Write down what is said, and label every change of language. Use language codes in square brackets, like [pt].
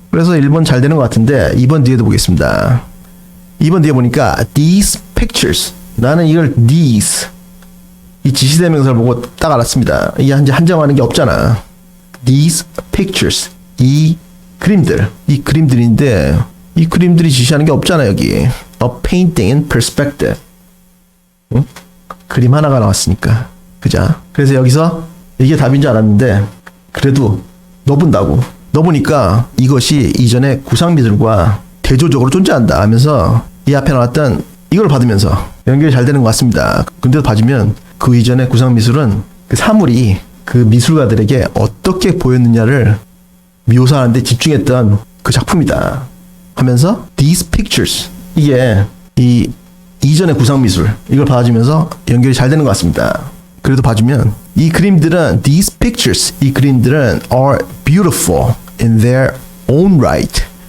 [ko] 그래서 1번 잘 되는 것 같은데 2번 뒤에도 보겠습니다. 2번 뒤에 보니까 [en] these pictures. [ko] 나는 이걸 these 이 지시대명사를 보고 딱 알았습니다. 이게 한정하는 게 없잖아. [en] These pictures. [ko] 이 그림들인데 이 그림들이 지시하는 게 없잖아 여기. [en] A painting in perspective. [ko] 응? 그림 하나가 나왔으니까. 그자? 그래서 여기서 이게 답인 줄 알았는데 그래도 넣어본다고. 넣어보니까 이것이 이전의 구상미술과 대조적으로 존재한다 하면서 이 앞에 나왔던 이걸 받으면서 연결이 잘 되는 것 같습니다. 근데도 봐주면 그 이전의 구상미술은 그 사물이 그 미술가들에게 어떻게 보였느냐를 묘사하는데 집중했던 그 작품이다 하면서 [en] these pictures [ko] 이게 이 이전의 구상미술 이걸 봐주면서 연결이 잘 되는 것 같습니다. 그래도 봐주면 이 그림들은 [en] these pictures [ko] 이 그림들은 [en] are beautiful in their own right.